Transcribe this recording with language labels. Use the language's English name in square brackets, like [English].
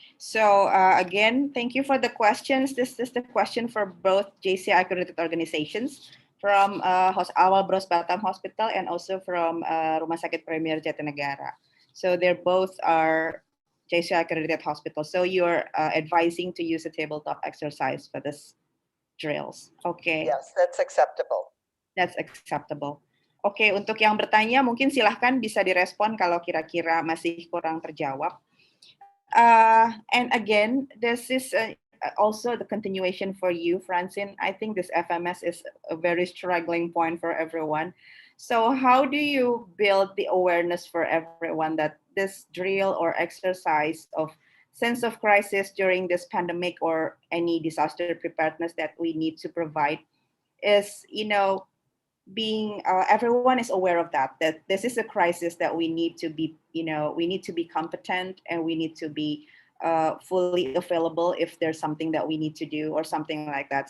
[English] So again, thank you for the questions. This is the question for both JCI accredited organizations from Awal Bros Batam Hospital and also from Rumah Sakit Premier Jatinegara. So they're both are JCI accredited hospitals. So you're advising to use a tabletop exercise for this drills. Okay. Yes, that's acceptable. That's acceptable. [Indonesian] Oke, untuk yang bertanya mungkin silahkan bisa direspon kalau kira-kira masih kurang terjawab. [English] And again, this is also the continuation for you, Francine. I think this FMS is a very struggling point for everyone. So how do you build the awareness for everyone that this drill or exercise of sense of crisis during this pandemic or any disaster preparedness that we need to provide is, being everyone is aware of that this is a crisis that we need to be we need to be competent and we need to be fully available if there's something that we need to do or something like that.